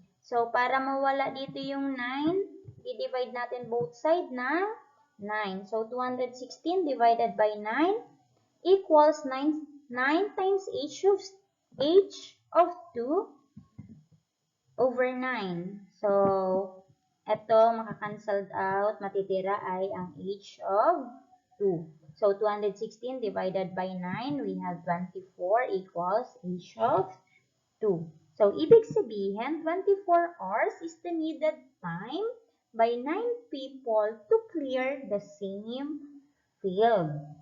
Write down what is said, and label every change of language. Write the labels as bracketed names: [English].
[Filipino] So para mawala dito yung 9, i-divide natin both side ng 9. [English] So 216 divided by 9 equals 9 times h of 2 over 9. [Filipino] So, ito, makakancelled out, matitira ay ang h of 2. [English] So, 216 divided by 9, we have 24 equals h of 2. So, [Filipino] ibig sabihin, [English] 24 hours is the needed time by 9 people to clear the same field.